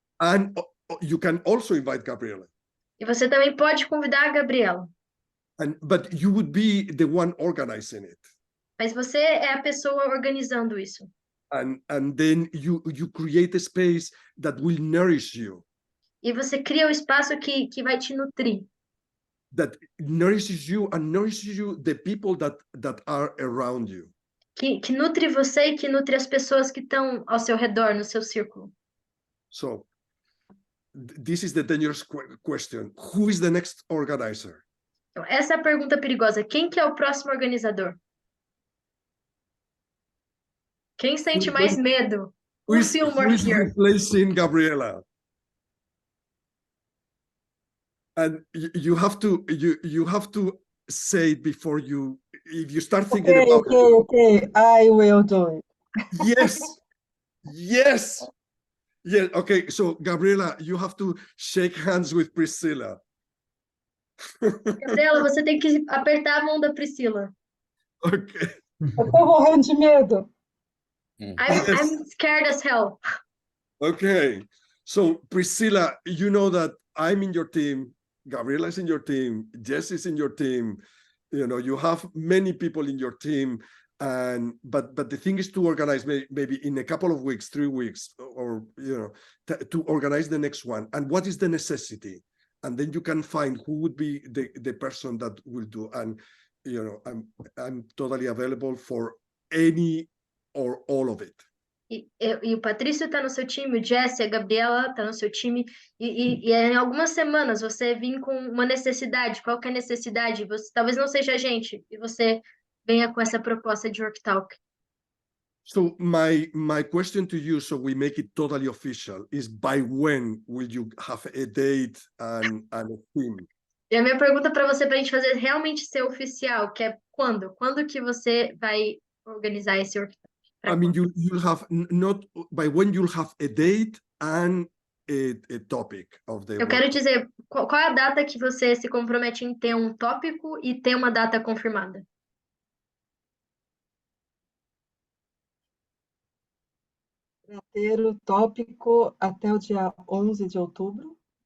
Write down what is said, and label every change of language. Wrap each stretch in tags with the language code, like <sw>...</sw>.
<en>And you can also invite Gabriela.</en> <pt>E você também pode convidar a Gabriela.</pt> <en>But you would be the one organizing it.</en> <pt>Mas você é a pessoa organizando isso.</pt> <en>And then you create a space that will nourish you.</en> <pt>E você cria um espaço que vai te nutrir.</pt> <en>That nourishes you and nourishes you the people that are around you.</en> <pt>Que nutre você e que nutre as pessoas que estão ao seu redor, no seu círculo.</pt> <en>So, this is the dangerous question. Who is the next organizer?</en> <pt>Então, essa é a pergunta perigosa. Quem que é o próximo organizador? Quem sente mais medo?</pt> <en>Who is replacing Gabriela? And you have to say it before you, if you start thinking about it. Okay, I will do it. Yes, yes. Yeah, okay, so Gabriela, you have to shake hands with Priscilla.</en> <pt>Gabriela, você tem que apertar a mão da Priscila.</pt> <en>Okay.</en> <pt>Eu tô morrendo de medo.</pt> <en>I'm scared as hell. Okay, so Priscilla, you know that I'm in your team, Gabriela is in your team, Jess is in your team, you know, you have many people in your team, but the thing is to organize maybe in a couple of weeks, 3 weeks, or you know, to organize the next one. And what is the necessity? And then you can find who would be the person that will do. And you know, I'm totally available for any or all of it.</en> <pt>E o Patrício está no seu time, o Jesse, a Gabriela está no seu time, e em algumas semanas você vir com uma necessidade, qualquer necessidade, você talvez não seja a gente, e você venha com essa proposta de worktalk.</pt> <en>So my question to you, so we make it totally official, is by when will you have a date and a theme?</en> <pt>E a minha pergunta para você, para a gente fazer realmente ser oficial, que é quando? Quando que você vai organizar esse worktalk?</pt> <en>I mean, you'll have not by when you'll have a date and a topic of the.</en> <pt>Eu quero dizer, qual é a data que você se compromete em ter um tópico e ter uma data confirmada? Para ter o tópico até o dia 11 de outubro.</pt>